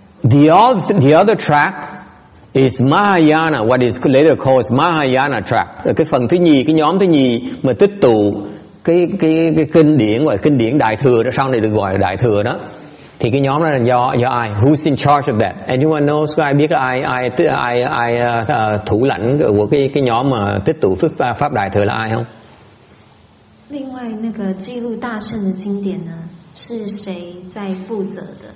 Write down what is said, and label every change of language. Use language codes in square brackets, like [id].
[en] The other track is Mahayana, what is later called Mahayana tract. [vi] Cái phần thứ nhì, cái nhóm thứ nhì mà tích tụ cái kinh điển gọi là kinh điển đại thừa đó, sau này được gọi là đại thừa đó. Thì cái nhóm đó là do ai? [en] Who's in charge of that? Anyone knows? [vi] Có ai biết ai thủ lãnh của cái nhóm mà tích tụ pháp đại thừa là ai không? [zh] 另外那个记录大乘的经典呢，是谁在负责的？